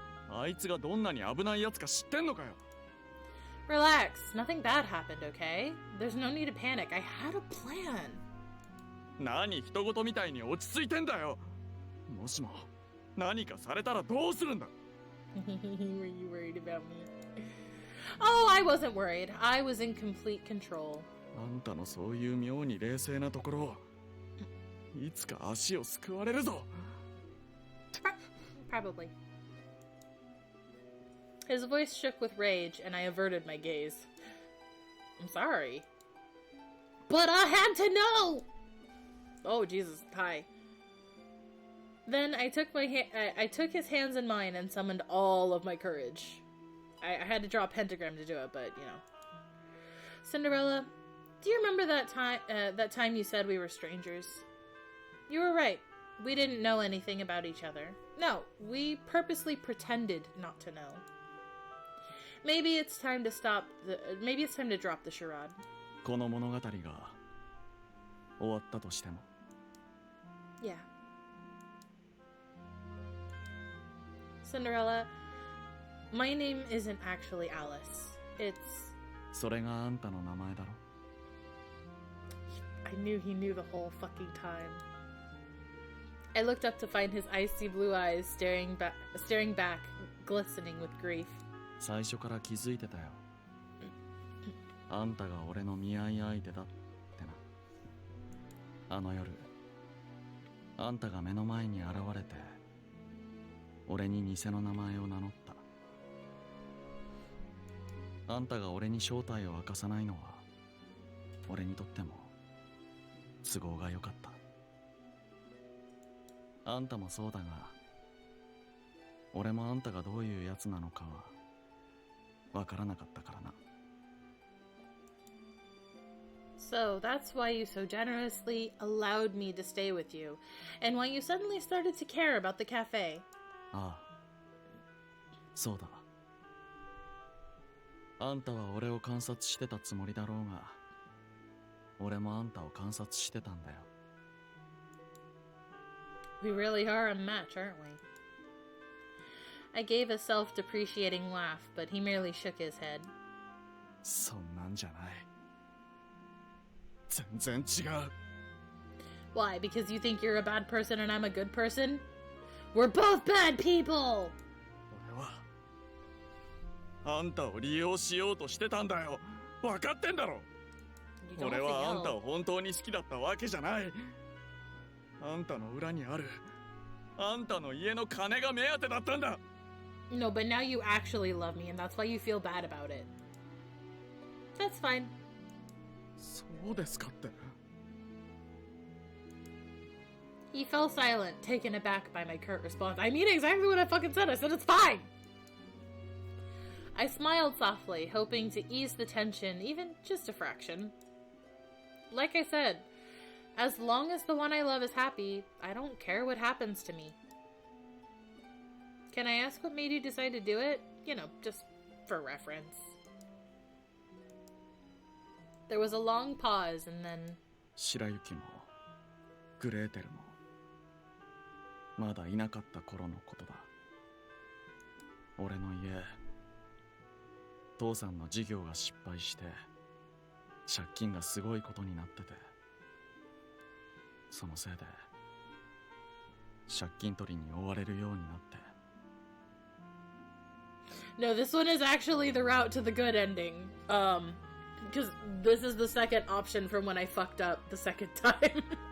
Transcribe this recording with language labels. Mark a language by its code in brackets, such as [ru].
[ja] あいつがどんなに危ないやつか知ってんのかよ。 [en] Relax, nothing bad happened, okay? There's no need to panic. I had a plan. [ja] 何人事みたいに落ち着いてんだよ。もしも何かされたらどうするんだ。 [en] Were you worried about me? Oh, I wasn't worried. I was in complete control. [ja] あんたのそういう妙に冷静なところ、いつか足をすくわれるぞ。 [en] Probably. His voice shook with rage, and I averted my gaze. I'm sorry. But I had to know! Oh, Jesus. Hi. Then I took I took his hands in mine and summoned all of my courage. I had to draw a pentagram to do it, but, you know. Cinderella, do you remember that time you said we were strangers? You were right. We didn't know anything about each other. No, we purposely pretended not to know. Maybe it's time to maybe it's time to drop the charade. [ja] この物語が終わったとしても。 [en] Yeah. Cinderella, my name isn't actually Alice. It's... [ja] それがあんたの名前だろ。 [en] I knew he knew the whole fucking time. I looked up to find his icy blue eyes staring back, glistening with grief. [ja] 最初から気づいてたよ。あんたが俺の見合い相手だってな。あの夜、あんたが目の前に現れて、俺に偽の名前を名乗った。あんたが俺に正体を明かさないのは、俺にとっても都合が良かった。あんたもそうだが、俺もあんたがどういうやつなのかはわからなかったからな。 [en] So that's why you so generously allowed me to stay with you, and why you suddenly started to care about the cafe. [ja] ああ、そうだ。あんたは俺を観察してたつもりだろうが、俺もあんたを観察してたんだよ。 [en] We really are a match, aren't we? I gave a self-depreciating laugh, but he merely shook his head. [ja] そんなんじゃない。全然違う。 [en] Why? Because you think you're a bad person and I'm a good person? We're both bad people! [ja] 俺はあんたを利用しようとしてたんだよ。分かってんだろ。俺はあんたを本当に好きだったわけじゃない。あんたの裏にあるあんたの家の金が目当てだったんだ。 [en] No, but now you actually love me and that's why you feel bad about it. That's fine. [ja] そうですかって。 [en] He fell silent, taken aback by my curt response. I mean exactly what I fucking said. I said it's fine! I smiled softly, hoping to ease the tension even just a fraction. Like I said, as long as the one I love is happy, I don't care what happens to me. Can I ask what made you decide to do it? You know, just for reference. There was a long pause and then... [ja] 白雪もグレーテルもまだいなかった頃のことだ。俺の家、父さんの事業が失敗して借金がすごいことになってて、そのせいで借金取りに追われるようになって。 [en] No, this one is actually the route to the good ending. Because this is the second option from when I fucked up the second time.